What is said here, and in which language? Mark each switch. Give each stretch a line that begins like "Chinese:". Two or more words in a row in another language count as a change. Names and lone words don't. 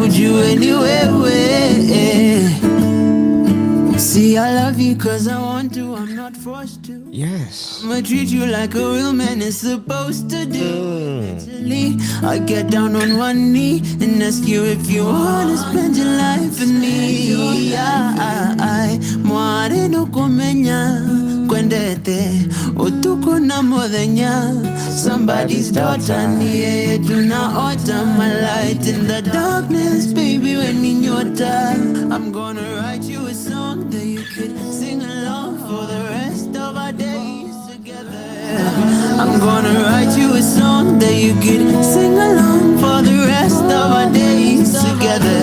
English: Would you anywhere, where? See, I love you cause I want to, I'm not forced to. Yes. I'ma treat you like a real man is supposed to do. Eventually, I get down on one knee and ask you if you wanna spend your life with me.
Gusii: Mware no komenya ndete utuko na modenya
English: somebody's daughter
Swahili: niye tunaota
English: my light in the darkness baby when in your time I'm gonna write you a song that you could sing along for the rest of our days together. I'm gonna write you a song that you could sing along for the rest of our days together.